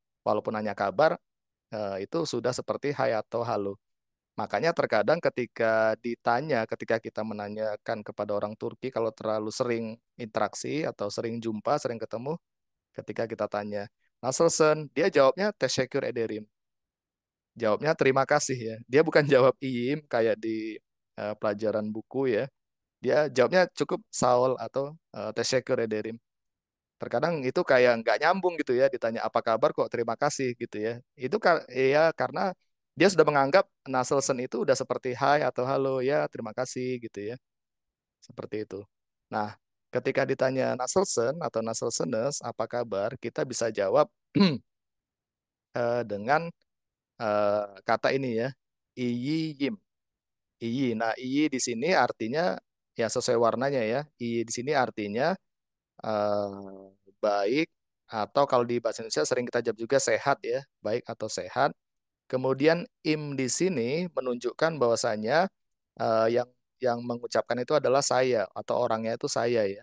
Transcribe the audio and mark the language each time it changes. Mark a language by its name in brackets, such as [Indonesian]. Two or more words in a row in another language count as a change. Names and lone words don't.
[Indonesian] walaupun hanya kabar, itu sudah seperti hai atau halo. Makanya terkadang ketika kita menanyakan kepada orang Turki, kalau terlalu sering interaksi atau sering jumpa, sering ketemu, ketika kita tanya, "Nasılsın?" Dia jawabnya [Turkish] teşekkür ederim. [Indonesian] Jawabnya terima kasih ya. Dia bukan jawab iyim kayak di pelajaran buku ya. Dia jawabnya cukup Saul atau [Turkish] teşekkür ederim. [Indonesian] Terkadang itu kayak nggak nyambung gitu ya, ditanya apa kabar kok terima kasih gitu ya. Itu ya karena dia sudah menganggap Nasılsın itu udah seperti hai atau halo ya, terima kasih gitu ya. Seperti itu. Nah, ketika ditanya Nasılsın atau Nasılsınız, apa kabar, kita bisa jawab dengan kata ini ya, iyiyim. Iyi. Nah, iyi di sini artinya ya sesuai warnanya ya. Iyi di sini artinya baik, atau kalau di bahasa Indonesia sering kita jawab juga sehat ya, baik atau sehat. Kemudian im di sini menunjukkan bahwasanya yang mengucapkan itu adalah saya atau orangnya itu saya ya.